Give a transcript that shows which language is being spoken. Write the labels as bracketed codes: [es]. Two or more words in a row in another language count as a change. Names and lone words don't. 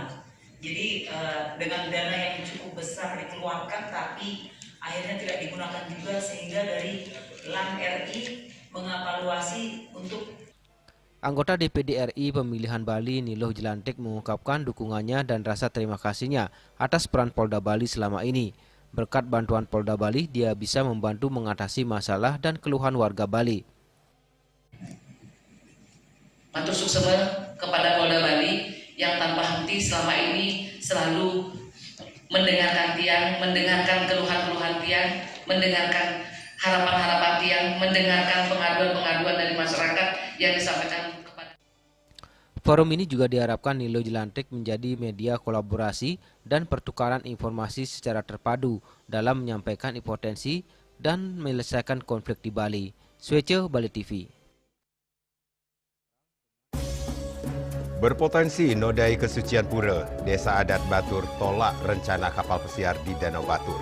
[id] Jadi dengan dana yang cukup besar dikeluarkan, tapi akhirnya tidak digunakan juga, sehingga dari LAN RI mengevaluasi untuk. Anggota DPD RI pemilihan Bali Niloh Jelantik mengungkapkan dukungannya dan rasa terima kasihnya atas peran Polda Bali selama ini. Berkat bantuan Polda Bali, dia bisa membantu mengatasi masalah dan keluhan warga Bali. [jv] Matur suwun [id] kepada Polda Bali yang tanpa henti selama ini selalu mendengarkan tiang, mendengarkan keluhan-keluhan tiang, mendengarkan harapan-harapan tiang, mendengarkan pengaduan-pengaduan dari masyarakat yang disampaikan kepada. Forum ini juga diharapkan Niloh Jelantik menjadi media kolaborasi dan pertukaran informasi secara terpadu dalam menyampaikan potensi dan menyelesaikan konflik di Bali. Swece Bali TV. Berpotensi nodai kesucian pura, Desa Adat Batur tolak rencana kapal pesiar di Danau Batur.